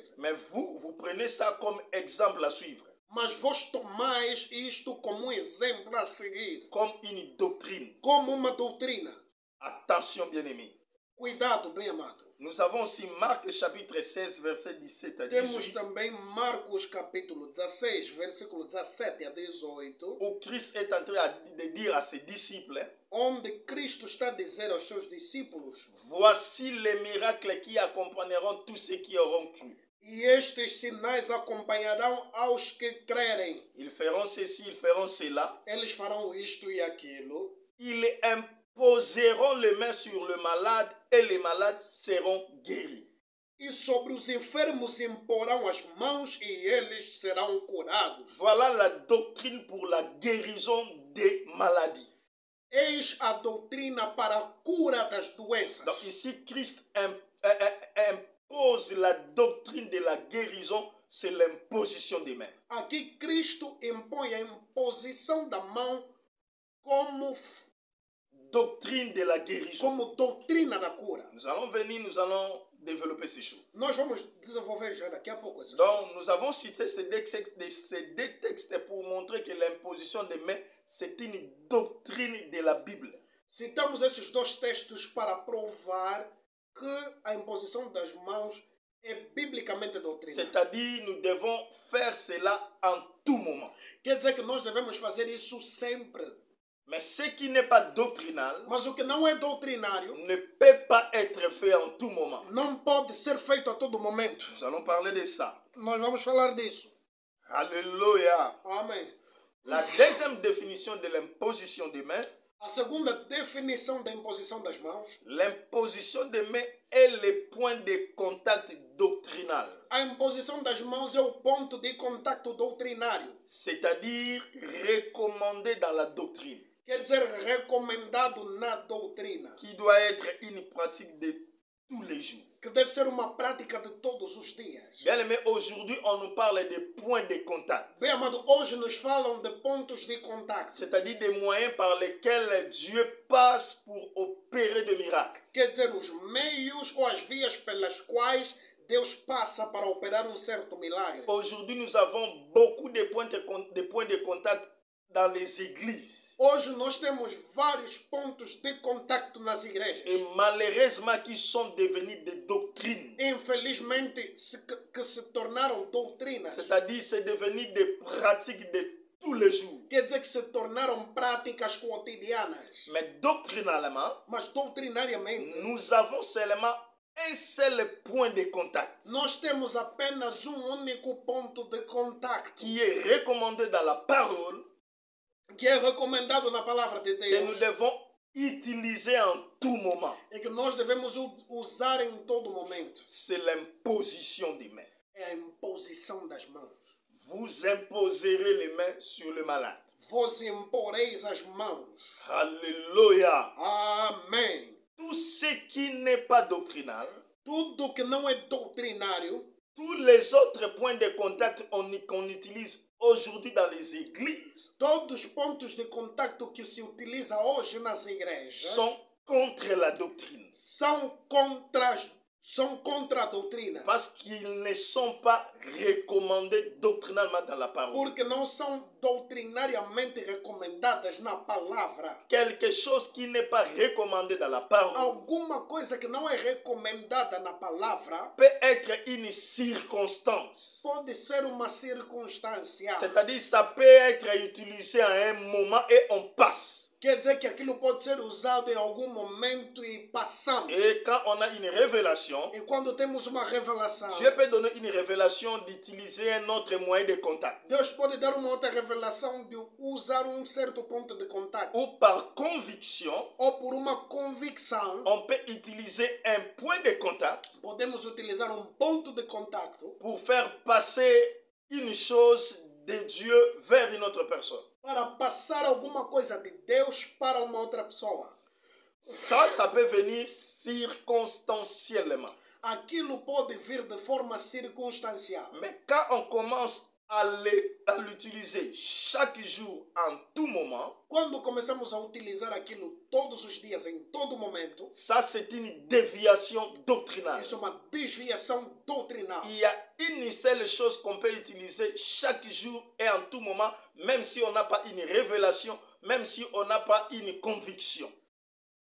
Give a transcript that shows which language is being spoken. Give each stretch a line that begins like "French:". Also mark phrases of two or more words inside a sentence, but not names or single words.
French: mais vous prenez ça comme exemple à suivre,
Portuguese: mas vós tomais isto como um exemplo a seguir,
French: comme une doctrine.
Portuguese: como uma doutrina.
French: Attention bien-aimés.
Portuguese: Cuidado, bem amado.
French: Nous avons aussi Marc chapitre 16, verset 17 à
Portuguese: Temos 18, também Marcos capítulo 16, versículo 17 a 18,
French: où Christ est en train de dire à ses disciples,
Portuguese: onde Cristo está a dizer aos seus discípulos:
French: voici les miracles qui accompagneront tous ceux qui auront cru.
Portuguese: e estes sinais acompanharão aos que crerem.
French: Ils feront ceci, ils feront cela.
Portuguese: Eles farão isto e aquilo.
French: Ils imposeront les mains sur le malade et les malades seront guéris.
Portuguese: E sobre os enfermos imporão as mãos e eles serão curados.
French: Voilà la doctrine pour la guérison des maladies.
Portuguese: Eis a doutrina para a cura das doenças.
French: Donc ici, Christ impose la doctrine de la guérison, c'est l'imposition des mains.
Portuguese: Aqui Cristo impõe a imposição da mão como
French: Doctrine de la guérison.
Portuguese: doutrina da cura.
French: Nous allons venir, nous allons développer ces choses.
Portuguese: Nós vamos desenvolver já daqui a pouco essas
French: Donc,
Portuguese: coisas.
French: nous avons cité ces deux textes pour montrer que l'imposition des mains, c'est une doctrine de la Bible.
Portuguese: Citamos esses dois textos para provar que a imposição das mãos é biblicamente doutrina.
French: C'est-à-dire, nous devons faire cela en tout moment.
Portuguese: Quer dizer que nós devemos fazer isso sempre.
French: Mais ce qui n'est pas doctrinal
Portuguese: Mas o que não é doutrinário
French: ne peut pas être fait en tout moment.
Portuguese: não pode ser feito a todo momento.
French: Nous allons parler de ça.
Portuguese: Nós vamos falar disso.
French: Alléluia.
Portuguese: Amém.
French: La deuxième définition de l'imposition des mains,
Portuguese: A segunda definição da imposição das mãos,
French: l'imposition des mains est le point de contact doctrinal.
Portuguese: a imposição das mãos é o ponto de contato doutrinário.
French: C'est-à-dire recommandé dans la doctrine,
Portuguese: Quer dizer, recomendado na doutrina,
French: qui doit être une pratique de tous les jours.
Portuguese: que deve ser uma prática de todos os dias.
French: Bien aimé, aujourd'hui, on nous parle des points de contact,
Portuguese: Bem, amado, hoje nos falam de pontos de contato.
French: c'est-à-dire des moyens par lesquels Dieu passe pour opérer des miracles.
Portuguese: Quer dizer, os meios ou as vias pelas quais Deus passa para operar um certo milagre.
French: Aujourd'hui, nous avons beaucoup de points de contact dans les églises.
Portuguese: Hoje nós temos vários pontos de contato nas igrejas.
French: Et malheureusement, qui sont devenus des doctrines.
Portuguese: Infelizmente, que se tornaram doutrinas.
French: C'est-à-dire, c'est devenu des pratiques de tous les jours.
Portuguese: Quer dizer que se tornaram práticas cotidianas.
French: Mais doctrinalement,
Portuguese: Mas doutrinariamente,
French: nous avons seulement un seul point de contact
Portuguese: nós temos apenas único ponto de contacto
French: qui est recommandé dans la parole
Portuguese: que é recomendado na palavra de
French: que nous
Portuguese: Deus
French: devons utiliser en tout moment.
Portuguese: e que nós devemos usar em todo momento.
French: C'est l'imposition des mains.
Portuguese: É a imposição das mãos.
French: Vous imposerez les mains sur le malade.
Portuguese: Vos imporeis as mãos.
French: Alléluia.
Portuguese: Amém.
French: Tout ce qui n'est pas doctrinal,
Portuguese: Tudo que não é doutrinário,
French: tous les autres points de contact qu'on utilise aujourd'hui dans les églises
Portuguese: todos os pontos de contacto que se utiliza hoje nas igrejas
French: sont contre la doctrine.
Portuguese: são contra a doutrina.
French: Parce qu'ils ne sont pas recommandés doctrinalement dans la parole.
Portuguese: Porque não são doutrinariamente recomendadas na palavra.
French: Quelque chose qui n'est pas recommandé dans la parole
Portuguese: Alguma coisa que não é recomendada na palavra
French: peut être une circonstance.
Portuguese: pode ser uma circunstância.
French: C'est-à-dire, ça peut être utilisé à un moment et on passe.
Portuguese: Quer dizer que aquilo pode ser usado em algum momento e passamos.
French: Et quand on a une révélation,
Portuguese: E quando temos uma revelação,
French: Dieu peut donner une révélation d'utiliser un autre moyen de contact.
Portuguese: Deus pode dar uma outra revelação de usar um certo ponto de contato.
French: Ou par conviction,
Portuguese: Ou por uma convicção,
French: on peut utiliser un point de contact
Portuguese: podemos utilizar um ponto de contato
French: pour faire passer une chose de Dieu vers une autre personne.
Portuguese: para passar alguma coisa de Deus para uma outra pessoa.
French: Ça peut venir circonstanciellement.
Portuguese: Aquilo pode vir de forma circunstancial.
French: Mais quand on commence à l'utiliser chaque jour, en tout moment,
Portuguese: Quando começamos a utilizar aquilo todos os dias, em todo momento,
French: ça c'est une déviation doctrinale.
Portuguese: isso é uma desviação doutrinal.
French: Il y a une seule chose qu'on peut utiliser chaque jour et en tout moment, même si on n'a pas une révélation, même si on n'a pas une conviction.